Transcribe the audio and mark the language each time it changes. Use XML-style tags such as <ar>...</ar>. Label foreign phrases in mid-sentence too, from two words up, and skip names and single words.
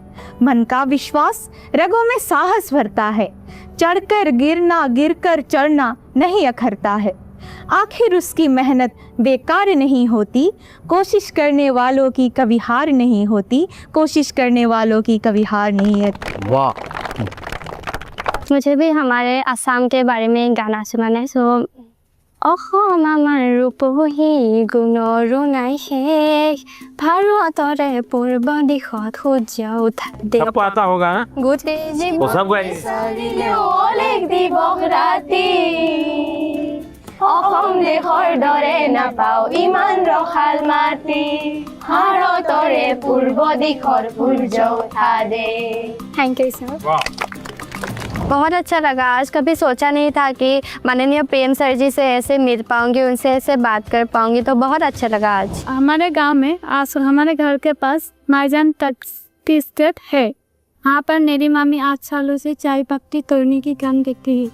<hi>मन का विश्वास रगों में साहस भरता है, चढ़कर गिरना गिरकर चढ़ना नहीं अखरता है। आखिर उसकी मेहनत बेकार नहीं होती, कोशिश करने वालों की कभी हार नहीं होती, कोशिश करने वालों की कभी हार नहीं होती। वाह, मुझे भी हमारे असम के बारे में गाना सुनाना है।</hi> <as>सो অসম আমাৰ ৰূপহী গুণৰো নাই শেষ, ভাৰতৰে পূৰ্ব দিশত সূৰ্য উঠা দেশ।</as> <hi>सबको आता होगा ना?</hi> <as>গোটেই</as> <hi>वो सब गए।</hi> <as>জীৱন অলেখ দিৱস ৰাতি, অসম দেশৰ দৰে নাপাওঁ ইমান ৰসাল মাটি, ভাৰতৰে পূৰ্ব দিশৰ সূৰ্য উঠা দেশ।</as> <en>thank you sir.</en> <hi>वाह, बहुत अच्छा लगा। आज कभी सोचा नहीं था कि माननीय प्रेम सर जी से ऐसे मिल पाऊंगी, उनसे ऐसे बात कर पाऊंगी, तो बहुत अच्छा लगा आज। हमारे गांव में आज हमारे घर के पास माइजान टी स्टेट है। वहाँ पर मेरी मामी 8 सालों से चाय पत्ती तोड़ने की काम देखती है।</hi>